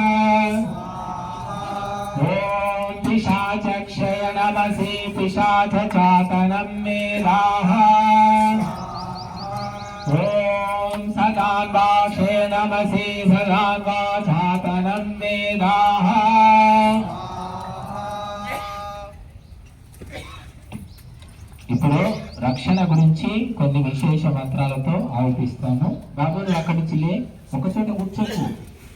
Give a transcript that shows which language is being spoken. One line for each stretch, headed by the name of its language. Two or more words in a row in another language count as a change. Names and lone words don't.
Sanskrit: ॐ पिशाचक्षय नमसि पिशाचचातनं मेधाः। ॐ सदान्वाक्षय नमसि सदान्वाचातनं मेधाः।
Telugu: ఇప్పుడు రక్షణ గురించి కొన్ని విశేష మంత్రాలతో ఆవిపిస్తాను. బాబు అక్కడి నుంచి లే, ఒక చోట కూర్చోకు.